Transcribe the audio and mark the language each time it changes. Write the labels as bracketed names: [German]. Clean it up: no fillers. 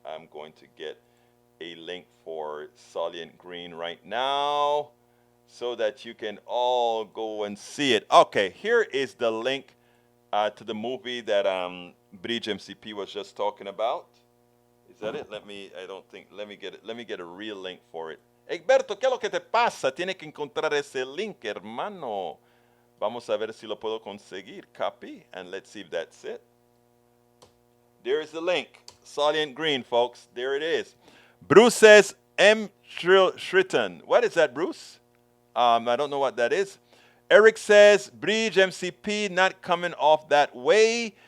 [English] I'm going to get a link for Solient Green right now. so that you can all go and see it. Okay, here is the link to the movie that Bridge MCP was just talking about. Is that it? Let me get it. Let me get a real link for it. [Spanish] Egberto, ¿qué es lo que te pasa? Tiene que encontrar ese link, hermano. Vamos a ver si lo puedo conseguir. [English] Copy, and let's see if that's it. There's the link. Salient green, folks. There it is. Bruce says M. Shriton. What is that, Bruce? I don't know what that is. Eric says, Bridge MCP not coming off that way.